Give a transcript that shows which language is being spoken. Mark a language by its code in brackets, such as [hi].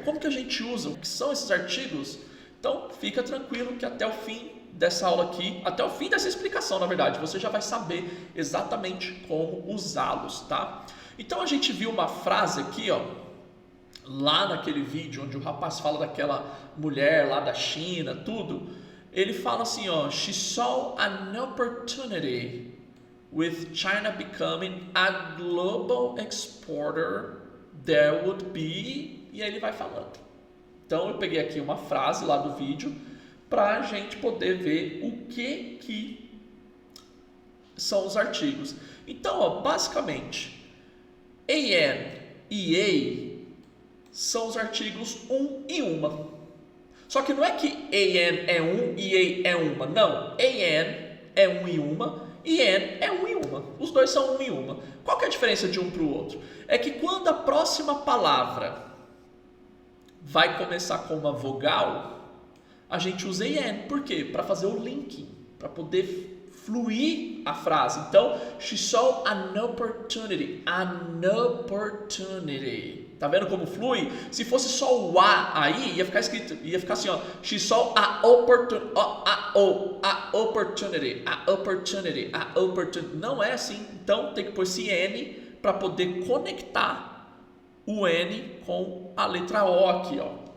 [pt] Como que a gente usa? O que são esses artigos? Então, fica tranquilo que até o fim dessa aula aqui, até o fim dessa explicação, na verdade, você já vai saber exatamente como usá-los, tá? Então, a gente viu uma frase aqui, ó, lá naquele vídeo onde o rapaz fala daquela mulher lá da China, tudo. Ele fala assim, ó, [en] she saw an opportunity with China becoming a global exporter, there would be... [pt] E aí ele vai falando. Então eu peguei aqui uma frase lá do vídeo para a gente poder ver o que são os artigos. Então, ó, basicamente, an e a são os artigos e uma. Só que não é que an é e a é uma. Não, an é e uma e an é e uma. Os dois são e uma. Qual que é a diferença de um para o outro? É que quando a próxima palavra vai começar com uma vogal, a gente usa an. Por quê? Para fazer o link, para poder fluir a frase. [en] Então, she saw an opportunity. An opportunity. [pt] Tá vendo como flui? Se fosse só o a aí, ia ficar escrito, ia ficar assim, ó. [en] She saw a opportunity. A opportunity. A opportunity. A opportunity. [pt] Não é assim. Então, tem que pôr esse n para poder conectar o N com a letra O aqui, ó.